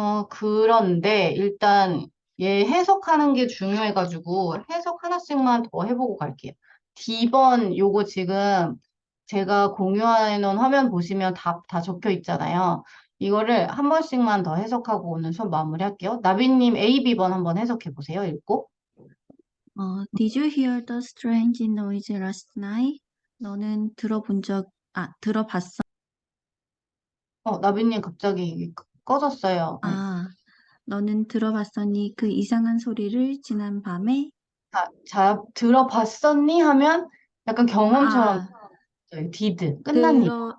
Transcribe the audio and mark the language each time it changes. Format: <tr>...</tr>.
<ko>그런데 일단 얘 해석하는 게 중요해가지고 해석 하나씩만 더 해보고 갈게요. D번 요거 지금 제가 공유해 놓은 화면 보시면 다 적혀 있잖아요. 이거를 한 번씩만 더 해석하고 오늘 수업 마무리할게요. 나비님 A, B번 한번 해석해 보세요. 읽고.</ko> <en>Did you hear the strange noise last night?</en> <ko>너는 들어봤어? 나비님 갑자기 꺼졌어요. 너는 들어봤었니? 그 이상한 소리를 지난 밤에? 들어봤었니? 하면 약간 경험처럼 did, 끝난 일.</ko>